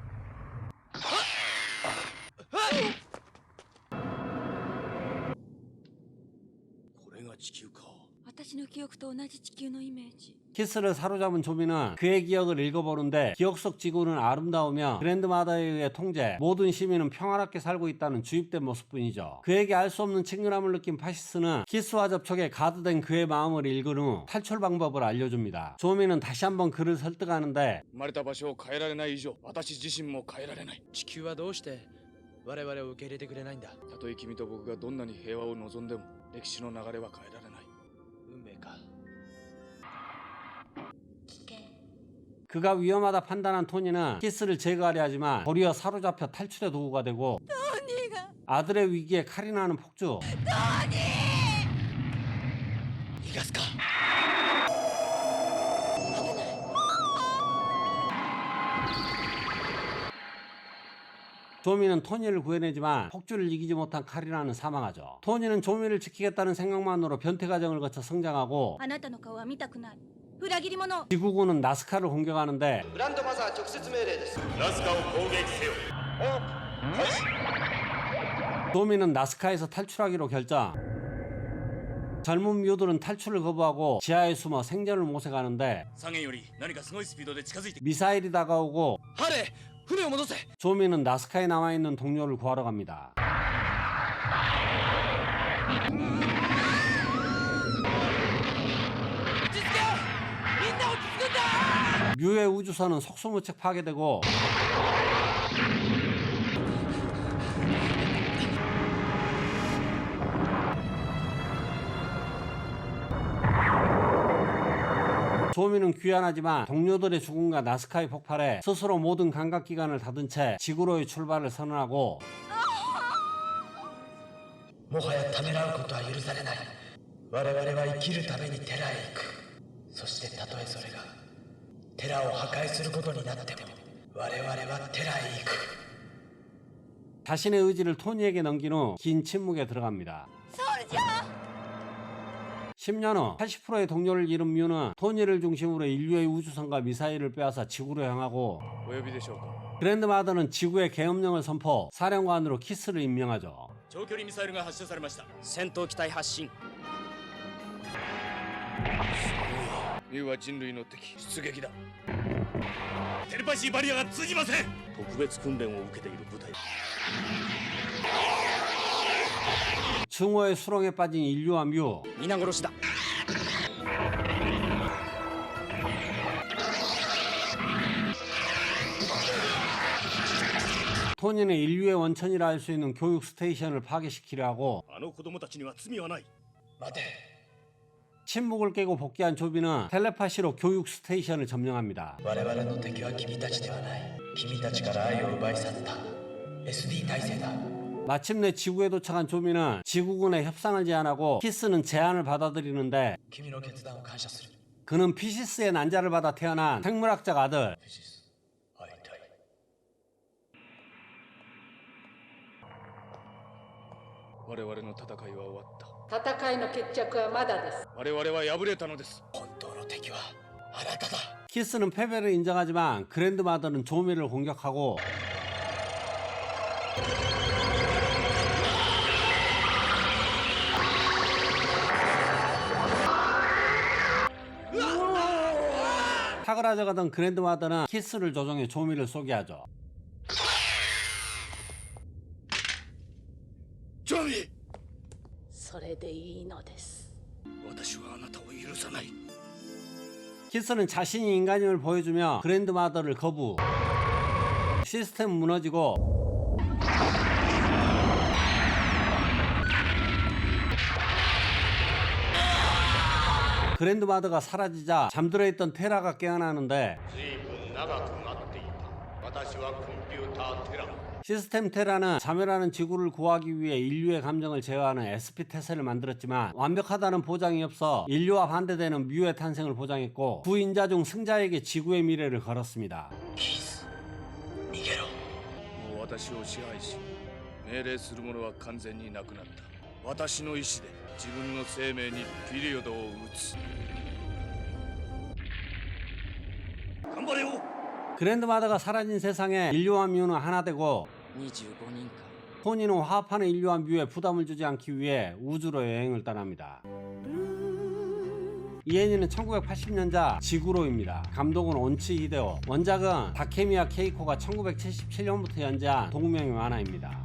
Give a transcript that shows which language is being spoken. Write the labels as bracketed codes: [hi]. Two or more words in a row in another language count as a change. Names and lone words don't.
[ko] 키스를 사로잡은 조미는 그의 기억을 읽어보는데 기억 속 지구는 아름다우며 그랜드마더에 의해 통제, 모든 시민은 평화롭게 살고 있다는 주입된 모습뿐이죠. 그에게 알 수 없는 친근함을 느낀 파시스는 키스와 접촉에 가드된 그의 마음을 읽은 후 탈출 방법을 알려줍니다. 조미는 다시 한번 그를 설득하는데 [ja] 生まれた場所を変えられない以上私自身も変えられない地球はどうして我々を受け入れてくれないんだ。たとえ君と僕がどんなに平和を望んでも歴史の流れは変えられない運命か。 [ko] 그가 위험하다 판단한 토니는 키스를 제거하려 하지만 도리어 사로잡혀 탈출의 도구가 되고 아들의 위기에 카리나는 폭주. [ja] 逃がすか。 [ko] 조미는 토니를 구해내지만 폭주를 이기지 못한 카리나는 사망하죠. 토니는 조미를 지키겠다는 생각만으로 변태 과정을 거쳐 성장하고 [ja] あなたの顔は見たくない。裏切り者。 [ko] 지구군은 나스카를 공격하는데 [ja] グランドマザー直接命令です。ラスカを攻撃せよ [ko] 조미는 나스카에서 탈출하기로 결정. 젊은 뮤들은 탈출을 거부하고 지하에 숨어 생존을 모색하는데 [ja] 左舷より何かすごいスピードで近づいて [ko] 미사일이 다가오고 [ja] ハレー、船を戻せ。 [ko] 조미는 나스카에 남아있는 동료를 구하러 갑니다. 뮤의 우주선은 속수무책 파괴되고 조미는 귀환하지만 동료들의 죽음과 나스카의 폭발에 스스로 모든 감각기관을 닫은 채 지구로의 출발을 선언하고 [ja] もはやためらうことは許されない。我々は生きるために寺へ行く。そしてたとえそれが寺を破壊することになっても我々は寺へ行く。 [ko] 자신의 의지를 토니에게 넘긴 후 긴 침묵에 들어갑니다. 10년 후 80%의 동료를 잃은 뮤는 토니를 중심으로 인류의 우주선과 미사일을 빼앗아 지구로 향하고 [ja] お呼びでしょうか [ko] 그랜드마더는 지구의 계엄령을 선포, 사령관으로 키스를 임명하죠. [ja] 長距離ミサイルが発射されました戦闘機体発進。ミュウは人類の敵出撃だテレパシーバリアが通じません特別訓練を受けている部隊 [ko] 증오의 수렁에 빠진 인류와 뮤. [ja] 皆殺しだ。 [ko] 토니는 인류의 원천이라 할 수 있는 교육 스테이션을 파괴시키려 하고 [ja] あの子供たちには罪はない待て。 [ko] 침묵을 깨고 복귀한 조비는 텔레파시로 교육 스테이션을 점령합니다. [ja] 我々の敵は君たちではない。君たちから愛を奪い去った SD 体制だ。 [ko] 마침내 지구에 도착한 조미는 지구군의 협상을 제안하고 키스는 제안을 받아들이는데 [ja] 君の決断を感謝する [ko] 그는 피시스의 난자를 받아 태어난 생물학자 아들 [ja] フィシス会いたい我々の戦いは終わった。戦いの決着はまだです。我々は敗れたのです。本当の敵はあなただ [ko] 키스는 패배를 인정하지만 그랜드마더는 조미를 공격하고 사그라져가던 그랜드마더는 키스를 조종해 조미를 쏘게 하죠. [ja] ジョミー、それでいいのです。私はあなたを許さない。 [ko] 키스는 자신이 인간임을 보여주며 그랜드마더를 거부. 시스템 무너지고 그랜드마더가 사라지자 잠들어 있던 테라가 깨어나는데 [ja] 随分長く待っていた私はコンピューターテラ [ko] 시스템 테라는 자멸하는 지구를 구하기 위해 인류의 감정을 제어하는 SP 태세를 만들었지만 완벽하다는 보장이 없어 인류와 반대되는 뮤의 탄생을 보장했고 두 인자 중 승자에게 지구의 미래를 걸었습니다. [ja] キス逃げろもう私を支配し命令する者は完全になくなった。私の意志で自分の生命にピリオドを打つ。頑張れよ。 [ko] 그랜드마더가 사라진 세상에 인류와 뮤는 하나 되고 [ja] 25 人か。 [ko] 토니는 화합하는 인류와 뮤에 부담을 주지 않기 위해 우주로 여행을 떠납니다. 이 애니는 1980년작 지구로입니다. 감독은 온치 히데오, 원작은 다케미야 케이코가 1977년부터 연재한 동명의 만화입니다.